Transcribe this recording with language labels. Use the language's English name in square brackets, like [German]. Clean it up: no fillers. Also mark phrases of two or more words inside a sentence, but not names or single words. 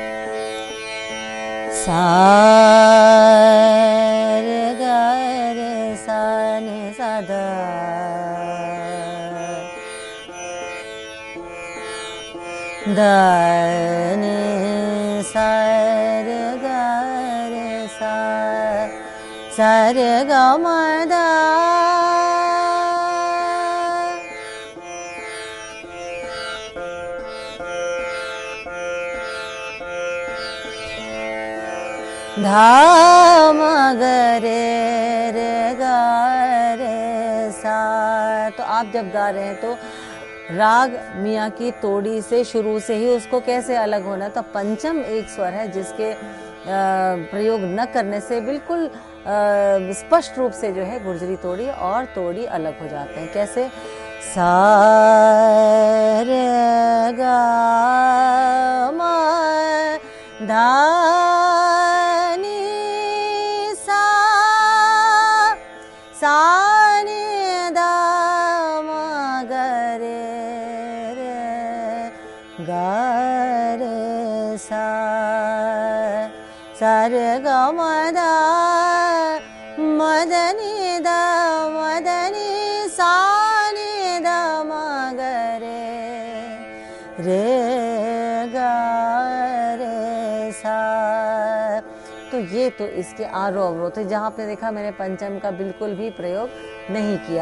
[Hindi] सा रे गा रे सा ने सा दा दा ने सा रे गा रे सा रे गा मा दा धा मा ग रे गा रे सा। तो आप जब गा रहे हैं तो राग मियाँ की तोड़ी से शुरू से ही उसको कैसे अलग होना। तो पंचम एक स्वर है जिसके प्रयोग न करने से बिल्कुल स्पष्ट रूप से जो है गुर्जरी तोड़ी और तोड़ी अलग हो जाते हैं। कैसे? सा रे गा मा धा नी सा, सा नी धा मा ग रे रे गा रे सा, सा रे गा मा धा मा धा नी धा मा धा नी सा रे गा रे सा। तो ये तो इसके आरोह अवरोध है, जहाँ पे देखा मैंने पंचम का बिल्कुल भी प्रयोग नहीं किया।